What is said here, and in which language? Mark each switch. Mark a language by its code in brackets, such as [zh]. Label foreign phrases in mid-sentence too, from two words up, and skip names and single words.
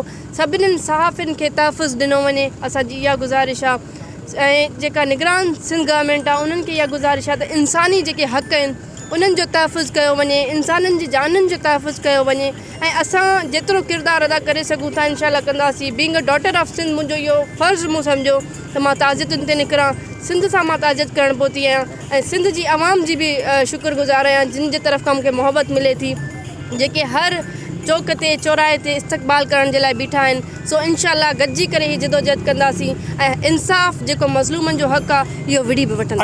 [sd] सभिनीनि सहाफ़ियुनि खे तहफ़ुज़ ॾिनो वञे, असांजी इहा गुज़ारिश आहे। ऐं जेका निगरान सिंध गवर्नमेंट आहे उन्हनि खे इहा गुज़ारिश आहे त इंसानी जेके हक़ आहिनि उन्हनि जो तहफ़ुज़ कयो वञे, इंसाननि जी जाननि जो तहफ़ुज़ कयो वञे ऐं असां जेतिरो किरदारु अदा करे सघूं था इंशाअल्लाह कंदासीं। [en] being a daughter of Sindh [sd] मुंहिंजो इहो फ़र्ज़ु मूं सम्झो त मां ताज़ियतुनि ते निकिरां। सिंध सां मां ताज़ियत करणु पहुती आहियां ऐं सिंध जी आवाम जी बि शुक्रगुज़ार आहियां जिन जे तरफ़ खां मूंखे मोहबत मिले थी, जेके हर चौक ते चौराहे ते इस्तक़बाल करण जे लाइ बीठा आहिनि। सो इंशाअल्लाह गॾिजी करे हीअ जदोजहद कंदासीं ऐं इंसाफ़ जेको मज़लूमनि जो हक़ आहे इहो विड़ी बि वठंदा।